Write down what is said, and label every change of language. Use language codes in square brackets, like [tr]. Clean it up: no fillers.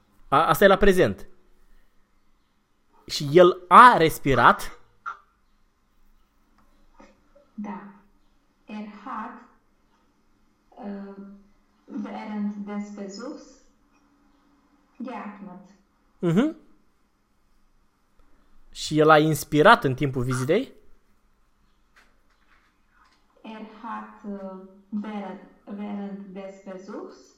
[ro] Asta e la prezent. Și el a respirat. Da. [de] Hat während des Besuchs geatmet. [ro] Și el a inspirat în timpul vizitei. [de] Hat Während des Besuchs